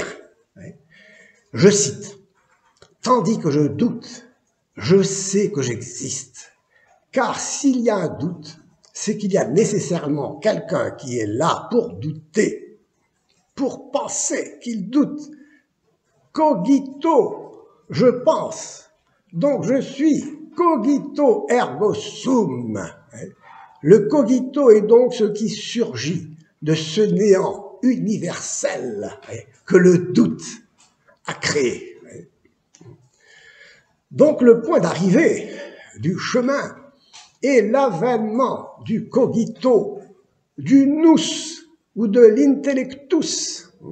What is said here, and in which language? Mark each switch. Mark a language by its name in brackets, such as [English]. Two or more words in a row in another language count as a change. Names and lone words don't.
[French] Je cite, « Tandis que je doute, je sais que j'existe. Car s'il y a un doute, c'est qu'il y a nécessairement quelqu'un qui est là pour douter, pour penser qu'il doute. Cogito, je pense, donc je suis. [Latin] Cogito ergo sum. [French] » Le cogito est donc ce qui surgit de ce néant universel que le doute a créé. Donc le point d'arrivée du chemin est l'avènement du cogito, du nous ou de l'intellectus.